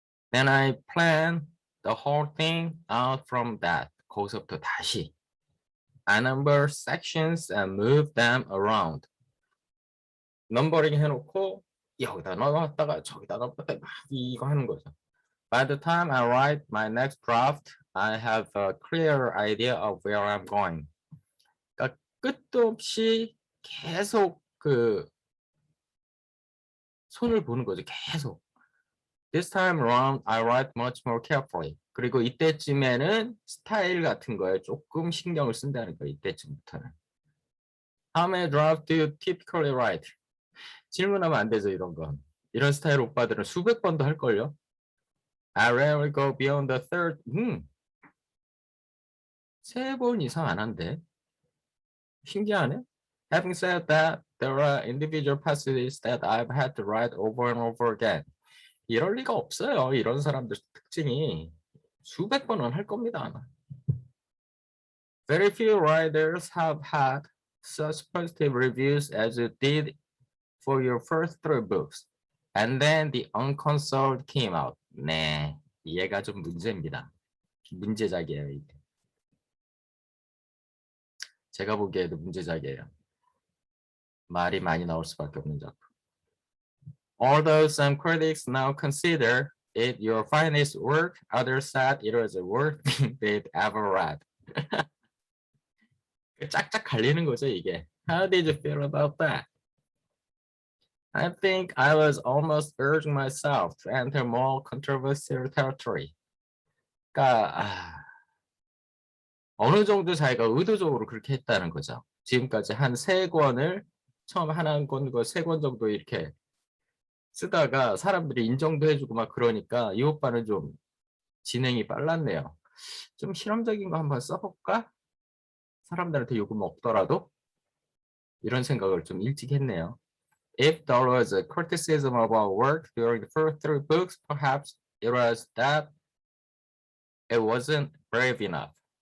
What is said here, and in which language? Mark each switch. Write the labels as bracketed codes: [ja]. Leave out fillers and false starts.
[en] Then I plan the whole thing out from that. [ko] 거기서부터 다시. [en] I number sections and move them around. [ko] 넘버링 해놓고 여기다 넣어놨다가 저기다 넣었다가 막 이거 하는 거죠. [en] By the time I write my next draft, I have a clear idea of where I'm going. [ko] 그러니까 끝도 없이 계속 그 손을 보는 거죠. 계속. [en] This time around, I write much more carefully. [ko] 그리고 이때쯤에는 스타일 같은 거에 조금 신경을 쓴다는 거예요. 이때쯤부터는. [en] How many drafts do you typically write? [ko] 질문하면 안 되죠, 이런 건. 이런 스타일 오빠들은 수백 번도 할걸요? [en] I rarely go beyond the third. [ko] 3번 이상 안 한대. 신기하네. [en] Having said that, there are individual passages that I've had to write over and over again. [ko] 이럴 리가 없어요. 이런 사람들 특징이 수백 번은 할 겁니다, 아마. [en] Very few writers have had such positive reviews as you did for your first 3 books. And then the unconsoled came out. [ko] 네, 얘가 좀 문제입니다. 문제작이에요, 이게. 제가 보기에도 문제작이에요. 말이 많이 나올 수밖에 없는 작품. [en] Although some critics now consider it your finest work, others said it was the worst thing they'd ever read. [ko] 짝짝 갈리는 거죠, 이게. [en] How did you feel about that? I think I was almost urging myself to enter more controversial territory. [ko] 그러니까 어느 정도 자기가 의도적으로 그렇게 했다는 거죠. 지금까지 한 3권을 처음 한 권, 3권 정도 이렇게 쓰다가 사람들이 인정도 해주고 막 그러니까 이 오빠는 좀 진행이 빨랐네요. 좀 실험적인 거 한번 써볼까? 사람들한테 요금 없더라도 이런 생각을 좀 일찍 했네요. [en] If there was a criticism of our work during the first 3 books, perhaps it was that it wasn't brave enough.